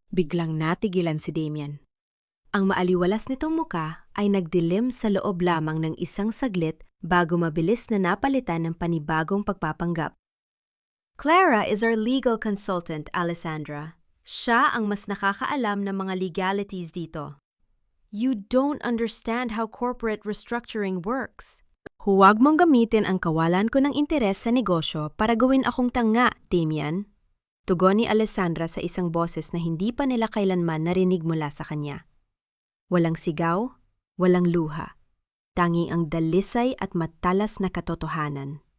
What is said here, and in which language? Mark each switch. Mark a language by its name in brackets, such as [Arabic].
[Filipino] Biglang natigilan si Damian. Ang maaliwalas nitong muka ay nagdilim sa loob lamang ng isang saglit bago mabilis na napalitan ng panibagong pagpapanggap. [English] "Clara is our legal consultant, [Filipino] Alessandra. Siya ang mas nakakaalam ng mga legalities dito. [English] You don't understand how corporate restructuring works." [Filipino] "Huwag mong gamitin ang kawalan ko ng interes sa negosyo para gawin akong tanga, Damian." Tugon ni Alessandra sa isang boses na hindi pa nila kailanman narinig mula sa kanya. Walang sigaw, walang luha. Tanging ang dalisay at matalas na katotohanan.